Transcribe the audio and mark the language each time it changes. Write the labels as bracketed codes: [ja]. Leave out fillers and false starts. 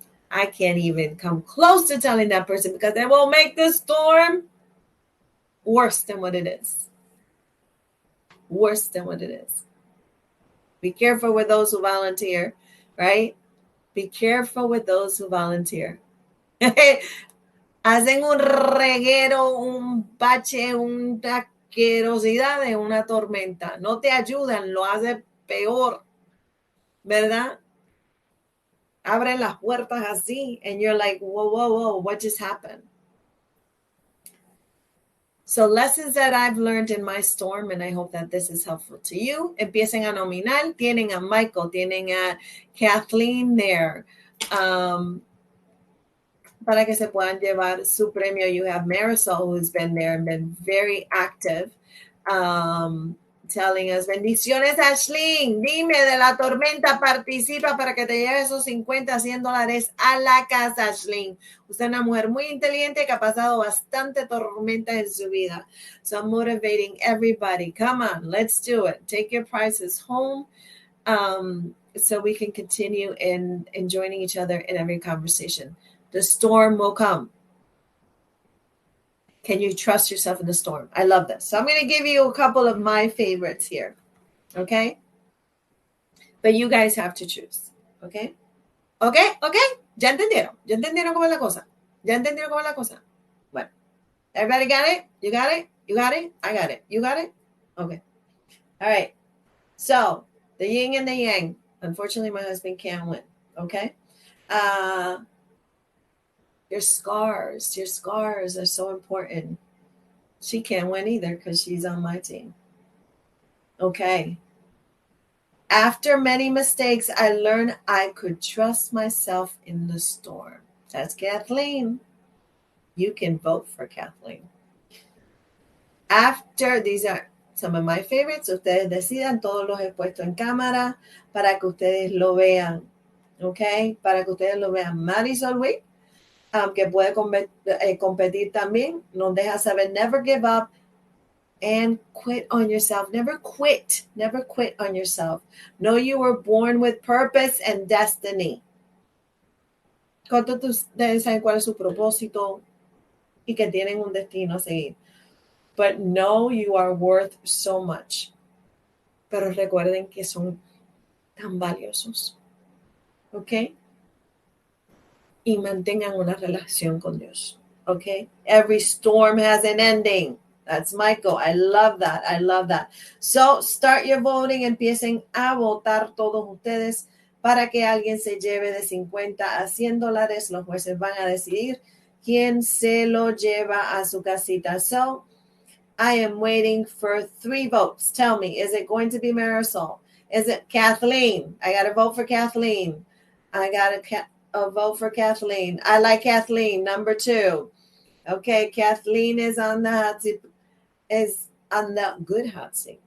[en] I can't even come close to telling that person, because they will make the storm worse than what it is. Worse than what it is. Be careful with those who volunteer, right? Be careful with those who volunteer. [es] Hacen un reguero, un bache, una asquerosidad de una tormenta. No te ayudan, lo hace peor, ¿verdad? Abren las puertas así, [en] and you're like, whoa, what just happened? So lessons that I've learned in my storm, and I hope that this is helpful to you. [es] Empiecen a nominar. Tienen a Michael, tienen a Kathleen there. Para que se puedan llevar su premio. [en] You have Marisol, who's been there and been very active, telling us, [es] bendiciones, Ashlyn, dime de la tormenta, participa para que te lleves esos 50, $100 a la casa, Ashlyn. Usted es una mujer muy inteligente que ha pasado bastante tormenta en su vida. [en] So I'm motivating everybody. Come on, let's do it. Take your prizes home. So we can continue in joining each other in every conversation. The storm will come. Can you trust yourself in the storm? I love this. So I'm going to give you a couple of my favorites here. Okay? But you guys have to choose. [es] Okay? Okay? ¿Ya entendieron? ¿Ya entendieron cómo es la cosa? ¿Ya entendieron cómo es la cosa? [en] Bueno. Everybody got it? You got it? You got it? I got it. You got it? Okay. All right. So, the yin and the yang. Unfortunately, my husband can't win. Okay? Your scars are so important. She can't win either because she's on my team. Okay. After many mistakes, I learned I could trust myself in the storm. That's Kathleen. You can vote for Kathleen. After, these are some of my favorites. [es] Ustedes decidan, todos los he puesto en cámara para que ustedes lo vean. Okay. Para que ustedes lo vean. Marisol Wick, que puede competir también, nos deja saber, [en] never give up and quit on yourself. Never quit on yourself. Know you were born with purpose and destiny. [es] ¿Cuántos de ustedes saben cuál es su propósito y que tienen un destino a seguir? [en] But know you are worth so much. [es] Pero recuerden que son tan valiosos. ¿Ok? Y mantengan una relación con Dios. [en] Okay? Every storm has an ending. That's Michael. I love that. So, start your voting. [es] Empiecen a votar todos ustedes para que alguien se lleve de 50 a $100. Los jueces van a decidir quién se lo lleva a su casita. [en] So, I am waiting for 3 votes. Tell me, is it going to be Marisol? Is it Kathleen? I got to vote for Kathleen. I got a vote for Kathleen. I like Kathleen, number 2. Okay, Kathleen is on the hot seat, is on the good hot seat.